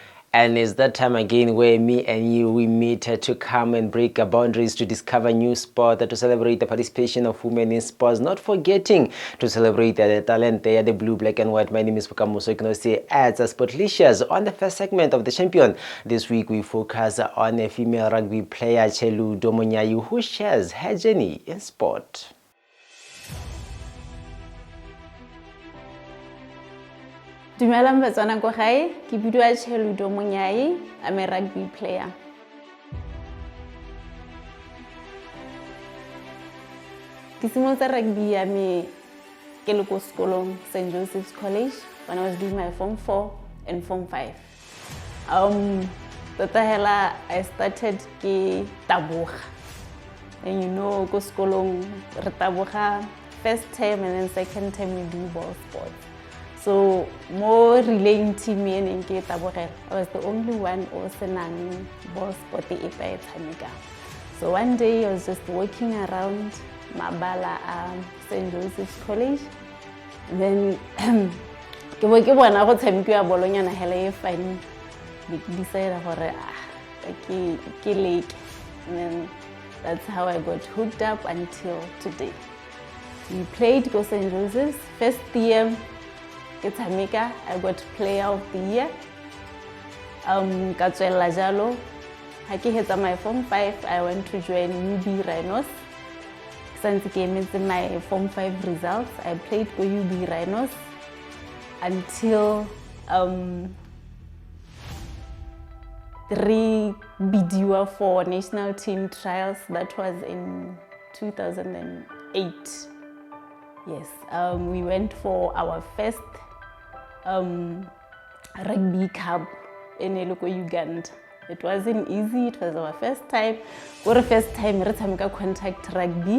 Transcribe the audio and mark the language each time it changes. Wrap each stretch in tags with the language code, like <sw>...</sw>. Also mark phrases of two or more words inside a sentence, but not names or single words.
<en>And it's that time again where me and you, we meet to come and break our boundaries, to discover new sport, to celebrate the participation of women in sports, not forgetting to celebrate the talent there, the blue, black and white. My name is Bukamuso Ignose as a Sportilicious. On the first segment of the champion, this week we focus on a female rugby player, Chelu Domonyayu, who shares her journey in sport.</en> <tn>Dumelang batswana ko gae, ke bidwa Chelu Domonyayu.</tn> <en>I'm a rugby player.</en> <tn>Ke simolotse rugby ya me ke le ko sekolong St.</tn> <en>Joseph's College when I was doing my Form 4 and Form 5.</en> <tn>Tota hela</tn> <en>I started</en> <tn>ke taboga.</tn> <en>And you know,</en> <tn>ko sekolong re taboga</tn> <en>first term and then second term we do ball sports. So more relaying team and</en> <tn>ke tabogela.</tn> <en>I was the only one who was senang ball sport EP5. So one day I was just walking around Mabala St. Joseph's College. And then</en> <tn>ke bona go tshamekiwa bolonyana hela e fine. Ke decided gore ke lake.</tn> <en>And then that's how I got hooked up until today. We played go St. Joseph's first year. I got player of the year.</en> <tn>Ka tswela jalo. Ha ke hetsa</tn> <en>my Form 5, I went to join UB Rhinos. Since</en> <tn>ke emetse</tn> <en>my Form 5 results, I played for UB Rhinos until</en> <tn>re bidiwa</tn> <en>for national team trials. That was in 2008. Yes, we went for our first rugby cup in Uganda. It wasn't easy, it was our first time. For the first time, we had contact rugby.</en>